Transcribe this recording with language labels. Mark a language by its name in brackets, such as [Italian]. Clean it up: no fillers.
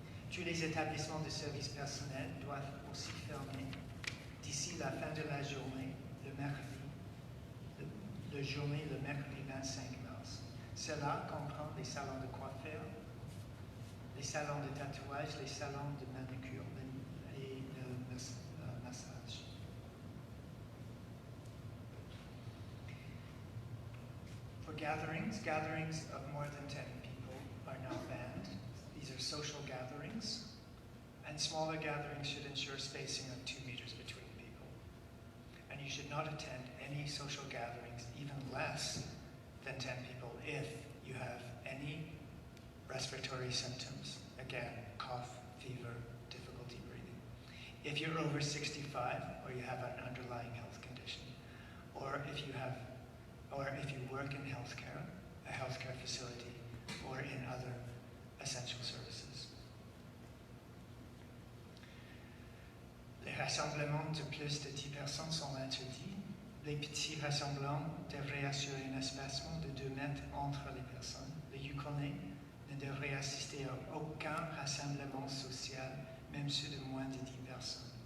[French] Tous les établissements de services personnels doivent aussi fermer d'ici la fin de la journée, le mercredi 25 mars. Cela comprend les salons de coiffure, les salons de tatouage, les salons de manucure et le massage. [English] For gatherings of more than 10 people are now banned. These are social gatherings, and smaller gatherings should ensure spacing of 2 meters between people. And you should not attend any social gatherings, even less than 10 people, if you have any respiratory symptoms. Again, cough, fever, difficulty breathing. If you're over 65 or you have an underlying health condition, or if you work in healthcare, a healthcare facility, or in other essential services. [French] Les rassemblements de plus de 10 personnes sont interdits. Les petits rassemblements devraient assurer un espacement de 2 mètres entre les personnes. Les Yukonnais ne devraient assister à aucun rassemblement social, même ceux de moins de 10 personnes.